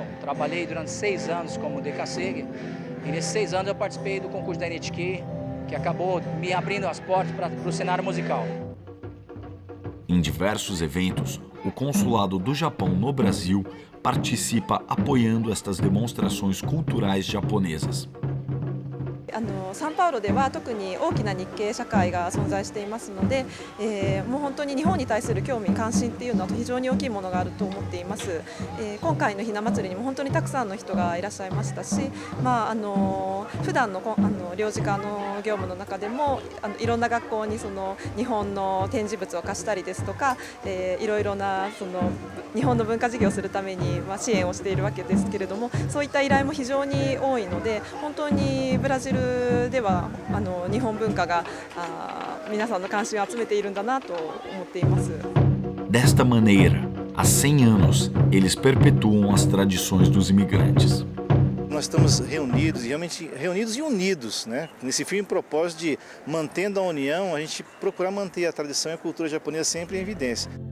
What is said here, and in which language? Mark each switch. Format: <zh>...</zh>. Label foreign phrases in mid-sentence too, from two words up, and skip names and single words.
<pt>Trabalhei durante 6 anos como dekasegi, e nesses 6 anos eu participei do concurso da NHK, que acabou me abrindo as portas para o cenário musical. Em diversos eventos, o Consulado do Japão no Brasil participa apoiando estas demonstrações culturais japonesas.</pt> <ja>サンパウロでは特に大きな日系社会が存在していますので、もう本当に日本に対する興味関心っていうのは非常に大きいものがあると思っています。今回のひな祭りにも本当にたくさんの人がいらっしゃいましたし、普段の領事課の業務の中でもいろんな学校にその日本の展示物を貸したりですとか、いろいろなその日本の文化事業をするために支援をしているわけですけれども、そういった依頼も非常に多いので、本当にブラジルでは日本文化が皆さんの関心を集めているんだなと思っています。</ja> <pt>Desta maneira, há 100 anos, eles perpetuam as tradições dos imigrantes. Nós estamos reunidos, realmente reunidos e unidos, né? Nesse firme propósito de, mantendo a união, a gente procurar manter a tradição e a cultura japonesa sempre em evidência.</pt>